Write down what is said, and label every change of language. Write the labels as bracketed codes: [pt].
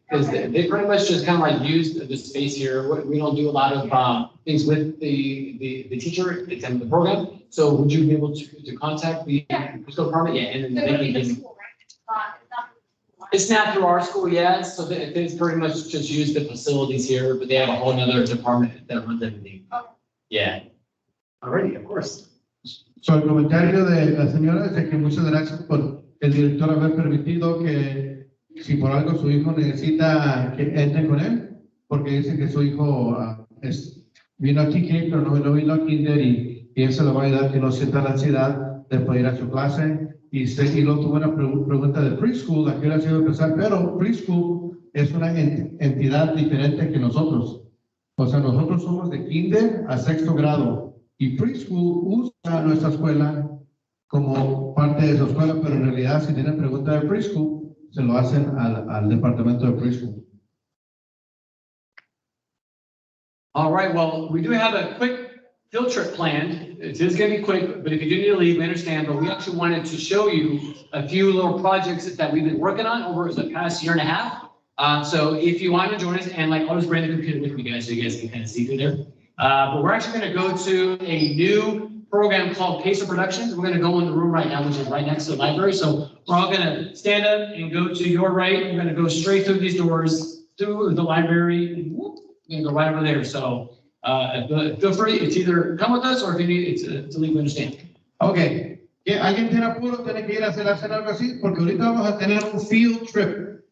[en] Because they pretty much just kind of like use the space here. We don't do a lot of things with the teacher in the program. So would you be able to contact the preschool department? Yeah, and then So they it'll be can the give. school, right? It's not. It's not through our school yet, so they pretty much just use the facilities here, but they have a whole nother department that runs everything. Yeah. Alrighty, of course. [es] So, el comentario de la señora es de que muchas gracias por el director haber permitido que si por algo su hijo necesita que entre con él, porque dice que su hijo vino aquí, pero no vino a kinder y él se lo va a ayudar que no sienta la ansiedad de poder ir a su clase. Y luego tuvo una pregunta de preschool, aquí hubiera sido empezar, pero preschool es una entidad diferente que nosotros. O sea, nosotros somos de kinder a 6º grado y preschool usa nuestra escuela como parte de su escuela, pero en realidad si tienen pregunta de preschool, se lo hacen al departamento de preschool. [en] All right, well, we do have a quick field trip planned. It is going to be quick, but if you do need to leave, we understand. But we actually wanted to show you a few little projects that we've been working on over the past year and a half. So if you want to join us, and like, I'll just bring the computer with me, guys, so you guys can kind of see through there. But we're actually going to go to a new program called Pacer Productions. We're going to go in the room right now, which is right next to the library. So we're all going to stand up and go to your right. We're going to go straight through these doors, through the library, and whoop, we're going to go right over there. So feel free, it's either come with us or if you need to leave, understand. [es] Ok, que alguien tiene apuro, tiene que ir a hacer algo así, porque ahorita vamos a tener un field trip.